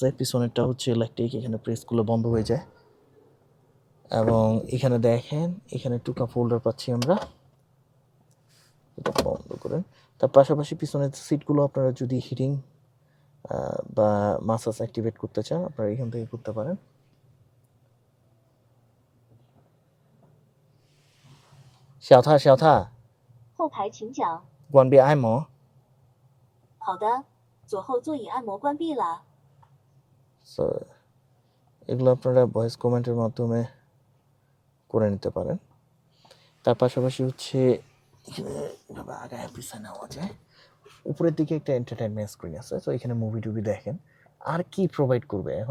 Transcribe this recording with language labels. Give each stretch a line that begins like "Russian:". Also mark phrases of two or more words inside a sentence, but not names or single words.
Bangla: পিছনেরটা হচ্ছে ইলেকট্রিক, এখানে প্রেসগুলো বন্ধ হয়ে যায়। এবং এখানে দেখেন, এখানে 2
English: cup holder
Bangla: পাচ্ছি আমরা, এটা বন্ধ করেন। তার পাশাপাশি পিছনের সিটগুলো আপনারা যদি হিটিং বা মাসাজ অ্যাক্টিভেট করতে চান, আপনারা এখান থেকে করতে পারেন।
Chinese: 小塔后排请讲。关闭按摩。好的，左后座椅按摩关闭了。
Bangla: সো এগুলো আপনারা
English: voice comment
Bangla: মাধ্যমে করে নিতে পারেন। তার পাশাপাশি হচ্ছে এভাবে আগায় পিছনে নেওয়া যায়। উপরের দিকে একটা এন্টারটেনমেন্ট স্ক্রিন আছে, তো এখানে মুভি টুভি দেখেন। আর কি প্রোভাইড করবে এখন?